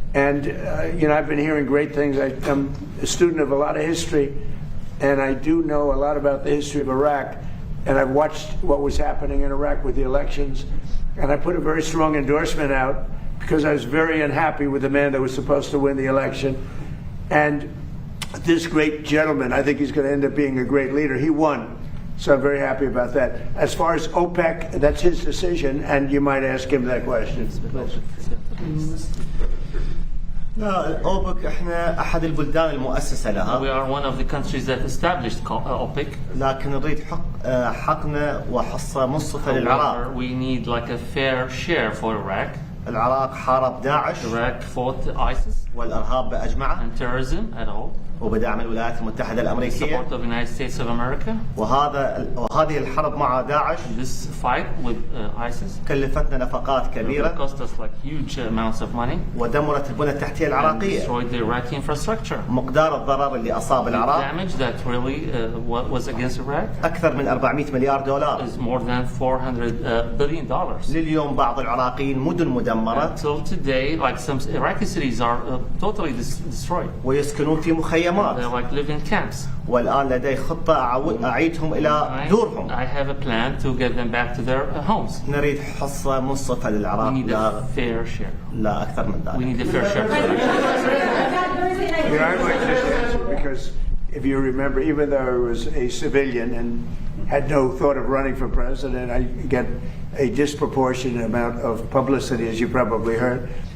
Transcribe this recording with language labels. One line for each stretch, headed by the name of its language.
English: And, I've been hearing great things. I'm a student of a lot of history, and I do know a lot about the history of Iraq, and I've watched what was happening in Iraq with the elections, and I put a very strong endorsement out because I was very unhappy with the man that was supposed to win the election. And this great gentleman, I think he's going to end up being a great leader. He won. So I'm very happy about that. As far as OPEC, that's his decision, and you might ask him that question.
Arabic: لا أوبك إحنا أحد البلدان المؤسسة لها.
English: We are one of the countries that established OPEC.
Arabic: لكن نريد حقنا وحصة منصفة للعراق.
English: We need like a fair share for Iraq.
Arabic: العراق حارب داعش.
English: Iraq fought ISIS.
Arabic: والإرهاب بأجمعه.
English: And terrorism at all.
Arabic: وبدعم الولايات المتحدة الأمريكية.
English: Support of the United States of America.
Arabic: وهذه الحرب مع داعش.
English: This fight with ISIS.
Arabic: كلفتنا نفقات كبيرة.
English: It cost us like huge amounts of money.
Arabic: ودمرت البنى التحتية العراقية.
English: Destroyed the Iraqi infrastructure.
Arabic: مقدار الضرر اللي أصاب العراق.
English: The damage that really was against Iraq.
Arabic: أكثر من 400 مليار دولار.
English: Is more than $400 billion.
Arabic: لليوم بعض العراقيين مدن مدمرة.
English: Until today, like some Iraqi cities are totally destroyed.
Arabic: ويسكنون في مخيمات.
English: They're like living camps.
Arabic: والآن لدي خطة أعيدهم إلى دورهم.
English: I have a plan to get them back to their homes.
Arabic: نريد حصة منصفة للعراق.
English: We need a fair share.
Arabic: لا أكثر من ذلك.
English: We need a fair share. I might just answer, because if you remember, even though I was a civilian and had no thought of running for president, I get a disproportionate amount of publicity, as you probably heard.